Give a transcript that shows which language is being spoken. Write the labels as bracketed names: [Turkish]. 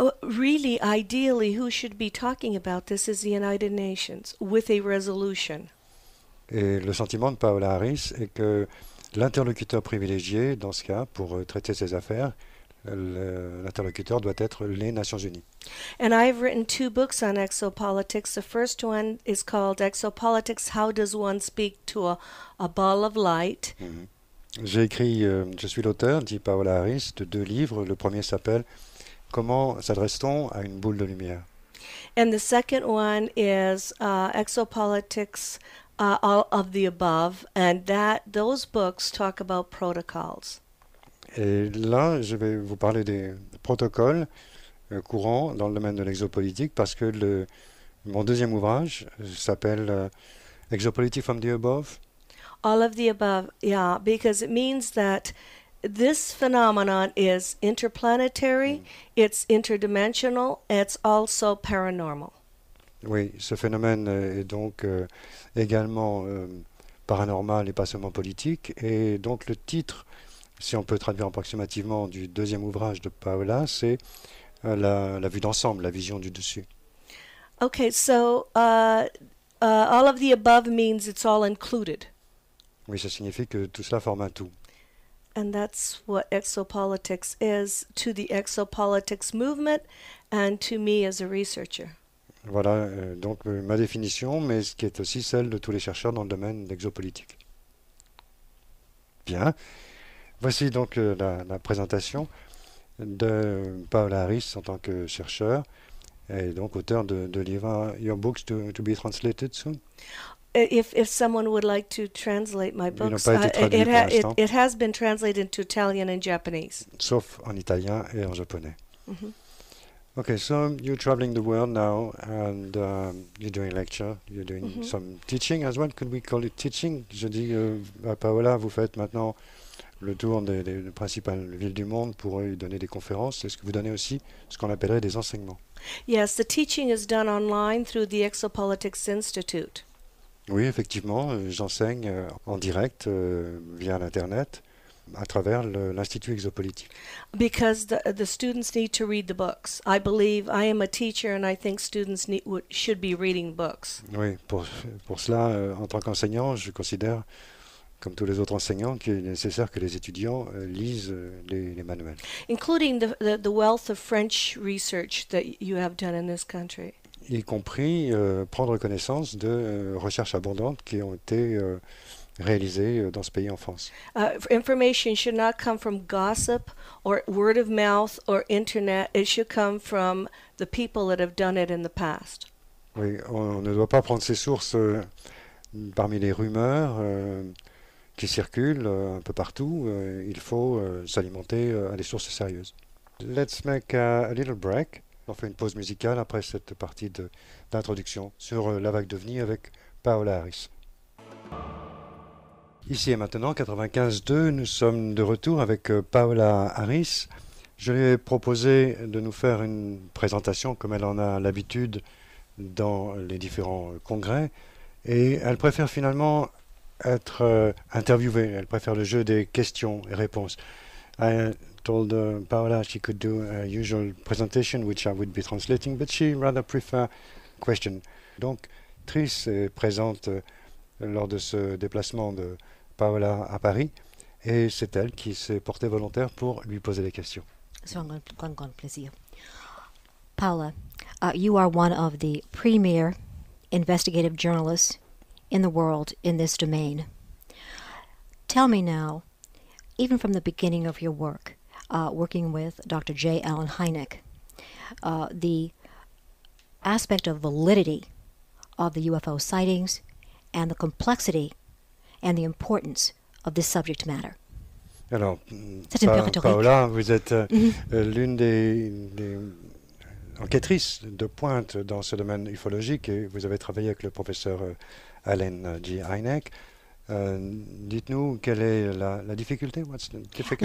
[English] Really, ideally, who should be talking about this is the United Nations with a resolution. [French] Et le sentiment de Paola Harris est que l'interlocuteur privilégié, dans ce cas, pour traiter ces affaires, l'interlocuteur doit être les Nations Unies. [English] And I've written 2 books on exopolitics. The first one is called Exopolitics, How Does One Speak to a Ball of Light? [French] J'ai écrit, je suis l'auteur, dit Paola Harris, de 2 livres. Le premier s'appelle Comment s'adresse-t-on à une boule de lumière? [English] And the second one is Exopolitics, All of the Above, and those books talk about protocols. [French] Et là, je vais vous parler des protocoles courants dans le domaine de l'exopolitique parce que mon deuxième ouvrage s'appelle Exopolitics from the Above. [English] All of the above, yeah, because it means that this phenomenon is interplanetary, it's interdimensional, it's also paranormal. [French] Oui, ce phénomène est donc également paranormal et pas seulement politique. Et donc le titre, si on peut traduire approximativement, du deuxième ouvrage de Paola, c'est la vue d'ensemble, la vision du dessus. [English] Okay, so all of the above means it's all included. [French] Oui, ça signifie que tout cela forme un tout. [English] And that's what exopolitics is to the exopolitics movement and to me as a researcher. [French] Voilà donc ma définition, mais ce qui est aussi celle de tous les chercheurs dans le domaine d'exopolitique. Bien. Voici donc la présentation de Paola Harris en tant que chercheur et donc auteur de livres. [English] Your books to be translated soon? If someone would like to translate my [French] Ils n'ont [English] books, [French] pas été traduits pour l'instant, [English] it has been translated into Italian and Japanese. [French] sauf en italien et en japonais. Mhm. [English] Okay, so you're traveling the world now and you're doing lecture, you're doing some teaching as well. Could we call it teaching? [French] Je dis à Paola, vous faites maintenant le tour des principales villes du monde pour y donner des conférences. Est-ce que vous donnez aussi ce qu'on appellerait des enseignements? [English] Yes, the teaching is done online through the Exopolitics Institute. [French] Oui, effectivement, j'enseigne en direct via l'Internet à travers l'Institut exopolitique. [English] Because the students need to read the books. I believe I am a teacher and I think students should be reading books. [French] Oui, pour cela, en tant qu'enseignant, je considère, comme tous les autres enseignants, qu'il est nécessaire que les étudiants lisent les manuels. [English] Including the wealth of French research that you have done in this country. [French] Y compris prendre connaissance de recherches abondantes qui ont été réalisées dans ce pays en France. [English] Information should not come from gossip or word of mouth or internet. It should come from the people that have done it in the past. [French] Oui, on ne doit pas prendre ses sources parmi les rumeurs qui circulent un peu partout. Il faut s'alimenter à des sources sérieuses. Let's make a little break. On fait une pause musicale après cette partie d'introduction sur la vague d'OVNI avec Paola Harris. Ici et maintenant, 95.2, nous sommes de retour avec Paola Harris Je lui ai proposé de nous faire une présentation comme elle en a l'habitude dans les différents congrès, et elle préfère finalement être interviewée, elle préfère le jeu des questions et réponses. [English] I told Paola she could do a usual presentation which I would be translating, but she rather prefer question. [French] Donc, Trish est présente lors de ce déplacement de Paola à Paris, et c'est elle qui s'est portée volontaire pour lui poser des questions. Plaisir. [English] Paola, you are one of the premier investigative journalists in the world in this domain. Tell me now, even from the beginning of your work, working with Dr. J. Allen Hynek, the aspect of validity of the UFO sightings and the complexity and the importance of this subject matter. [French] Alors, C'est une peu rhétorique. Paola, vous êtes l'une des enquêtrices de pointe dans ce domaine ufologique, et vous avez travaillé avec le professeur Allen G. Hynek. Dites-nous quelle est la difficulté? [English] What's the difficulty?